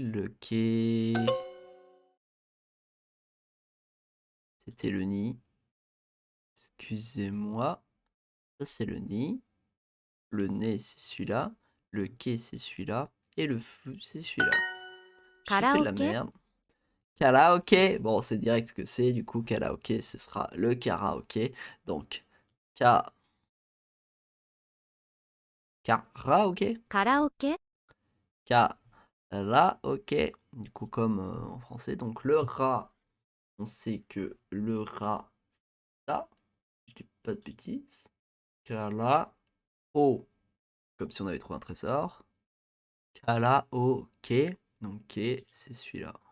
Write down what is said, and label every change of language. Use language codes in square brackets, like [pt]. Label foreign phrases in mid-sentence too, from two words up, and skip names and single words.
[fr] Le ke. C'était le ni. Excusez-moi. Ça, c'est le ni. Le nez, c'est celui-là. Le quai, c'est celui-là. Et le feu, c'est celui-là. J'ai fait de la [ja] カラオケ、 [fr] merde. Karaoké. Bon, c'est direct ce que c'est. Du coup, karaoké, ce sera le karaoké. Donc, ka... Karaoké. [ja] カラオケ、 [fr] Karaoké. Du coup, comme en français. Donc, le ra, on sait que le ra, ça. pas de bêtises. Kala, O, comme si on avait trouvé un trésor. Kala, O, Ke. Donc Ke, c'est celui-là.